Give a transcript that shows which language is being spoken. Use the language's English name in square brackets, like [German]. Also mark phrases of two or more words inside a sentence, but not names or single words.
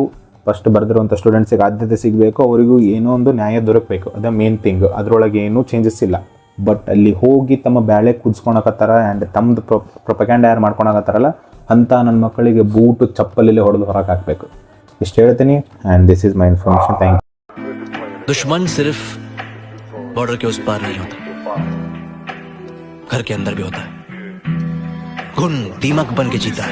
[Kannada] ಫಸ್ಟ್ ಬರೆದಿರುವಂಥ ಸ್ಟೂಡೆಂಟ್ಸಿಗೆ ಆದ್ಯತೆ ಸಿಗಬೇಕು, ಅವರಿಗೂ ಏನೋ ಒಂದು ನ್ಯಾಯ ದೊರಕಬೇಕು. ಅದೇ [English] main thing. [Kannada] ಅದರೊಳಗೆ ಏನೂ ಚೇಂಜಸ್ ಇಲ್ಲ. ಬಟ್ ಅಲ್ಲಿ ಹೋಗಿ ತಮ್ಮ ಬ್ಯಾಳೆ ಕುದಿಸ್ಕೊಳಕತ್ತಾರ ಆ್ಯಂಡ್ ತಮ್ಮದು ಪ್ರೊಪಗ್ಯಾಂಡ ಯಾರು ಮಾಡ್ಕೊಳಕತ್ತಾರಲ್ಲ, ಅಂಥ ನನ್ನ ಮಕ್ಕಳಿಗೆ ಬೂಟು ಚಪ್ಪಲಲ್ಲಿ ಹೊಡೆದು ಹೊರಗೆ ಹಾಕಬೇಕು. ಇಷ್ಟು ಹೇಳ್ತೀನಿ. [English] and this is my information. thank you. [Hindi] दुश्मन सिर्फ बॉर्डर के उस पार नहीं होता, घर के अंदर भी होता है. घुन दीमक बन के जीता है.